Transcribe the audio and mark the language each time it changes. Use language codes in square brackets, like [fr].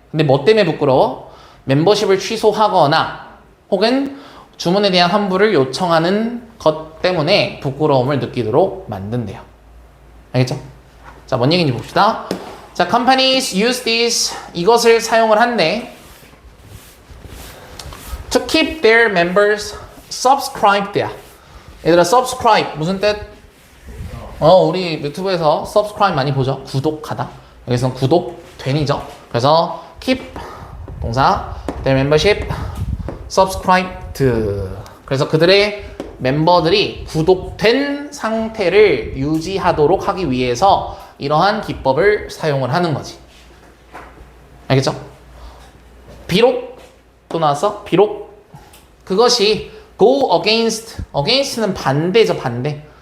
[ko] 근데 뭐 때문에 부끄러워? 멤버십을 취소하거나 혹은 주문에 대한 환불을 요청하는 것 때문에 부끄러움을 느끼도록 만든대요. 알겠죠? 자, 뭔 얘기인지 봅시다. [en] 자, companies use this, [ko] 이것을 사용을 한대. [en] To keep their members subscribed. [ko] 얘들아, subscribe 무슨 뜻? 우리 유튜브에서 subscribe 많이 보죠? 구독하다. 여기서는 구독된이죠. [en] 그래서 keep 동사 their membership subscribed. [ko] 그래서 그들의 멤버들이 구독된 상태를 유지하도록 하기 위해서 이러한 기법을 사용을 하는 거지. 알겠죠? 비록 또 나왔어? 비록 그것이 go against, against는 반대죠. 반대.